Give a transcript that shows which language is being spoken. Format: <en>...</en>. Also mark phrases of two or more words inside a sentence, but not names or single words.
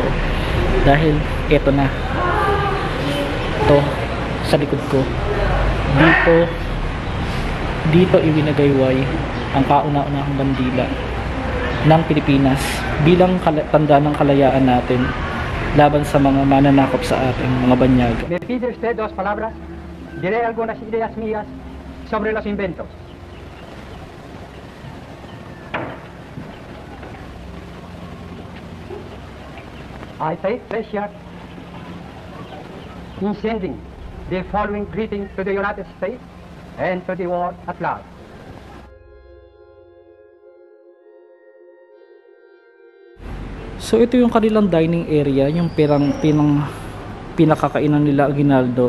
<tl>Dahil ito na. Ito sa likod ko. Dito iwinagayway ang kauna-unahang bandila ng Pilipinas bilang tanda ng kalayaan natin laban sa mga mananakop sa ating mga banyaga.</tl> <es>Me pide usted dos palabras, diré algunas ideas mías sobre los inventos.</es> <en>I take pleasure in sending the following greeting to the United States and to the world at large.</en> <tl>So ito yung kanilang</tl> <en>dining area,</en> <tl>yung pinakakainan nila Aguinaldo.</tl>